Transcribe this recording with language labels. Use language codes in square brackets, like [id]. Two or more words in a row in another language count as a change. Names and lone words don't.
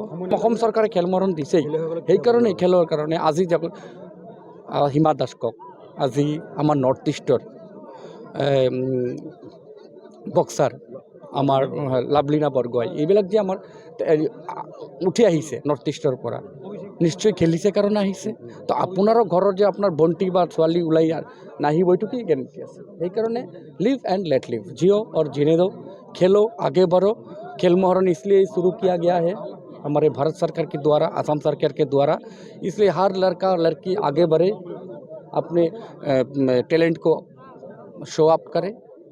[as] অসম চৰকাৰে খেল মৰণ দিছেই, সেইকাৰণে খেলৰ কাৰণে আজি হিমা দাস কওক, আজি আমাৰ [en] north eastৰ [as] বক্সাৰ আমাৰ লাভলীনা বৰগোহাঁই, এইবিলাক যে আমাৰ উঠি আহিছে [en] north eastৰ [as] পৰা, নিশ্চয় খেলিছে কাৰণে আহিছে। তো আপোনাৰো ঘৰত যে আপোনাৰ ভণ্টি বা ছোৱালী ওলাই নাহিব, এইটো কি গেৰেণ্টি আছে? [hi] সেইকাৰণে [en] live and let live, [hi] जियो और जीने दो, खेलो, आगे बढ़ो। खेल मोहरन इसलिए शुरू किया गया है हमारे भारत सरकार के द्वारा, असम सरकार के द्वारा, इसलिए हर लड़का लड़की आगे बढ़े, अपने टैलेंट को [en] show up [hi] करे।